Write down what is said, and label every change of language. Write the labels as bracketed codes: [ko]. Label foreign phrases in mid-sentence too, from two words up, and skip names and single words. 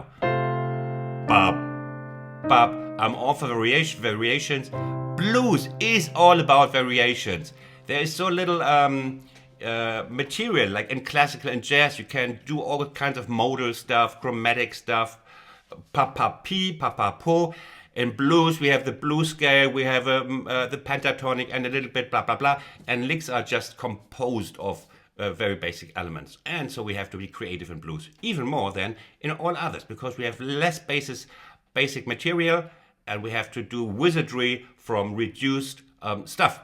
[en] Bop, bop. I'm all for variations. Blues is all about variations. There is so little material, like in classical and jazz. You can do all kinds of modal stuff, chromatic stuff, pa-pa-pi, pa-pa-po. In blues, we have the blues scale, we have the pentatonic, and a little bit blah, blah, blah. And licks are just composed of very basic elements. And so we have to be creative in blues, even more than in all others, because we have less basic material, and we have to do wizardry from reduced stuff.